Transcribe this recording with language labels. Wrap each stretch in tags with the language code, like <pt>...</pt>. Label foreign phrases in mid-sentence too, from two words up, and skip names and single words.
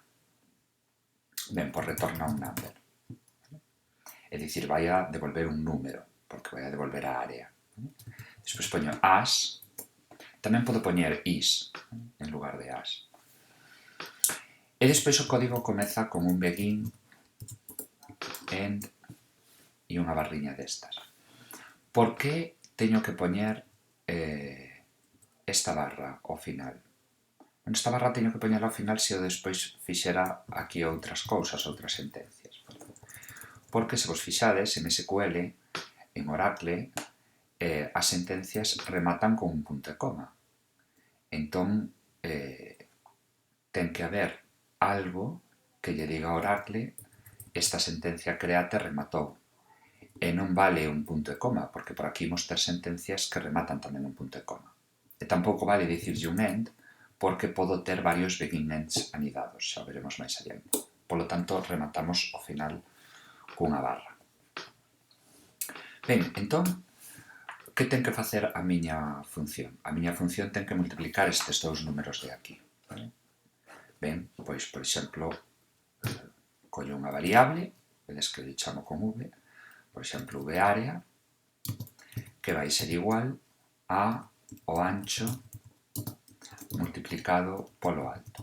<gl>Ben, pois retorna un number. É dicir, vai a devolver un número, porque vai a devolver a área. Despois poño as. Tamén podo poñer is en lugar de as. E despois o código comeza con un</gl> <en>begin, end</en> <gl>e unha barriña destas. Por que teño que poñer esta barra ao final? Esta barra teño que poñerla ao final se eu despois fixera aquí outras cousas, outras sentencias. Porque se vos fixades en SQL, en Oracle, as sentencias rematan con un punto e coma. Entón, ten que haber algo que lle diga a Oracle esta sentencia créate rematou. E non vale un punto e coma, porque por aquí imos ter sentencias que rematan tamén un punto e coma. E tampouco vale dicirlle un end, porque podo ter varios</gl> <en>begin ends</en> <gl>anidados, xa veremos máis adiante. Polo tanto, rematamos ao final cunha barra. Ben, entón, que ten que facer a miña función? A miña función ten que multiplicar estes dous números de aquí. Ben, pois, por exemplo, collo unha variable, vedes que lle chamo con v, por exemplo, varea, que vai ser igual a o ancho multiplicado polo alto.</gl>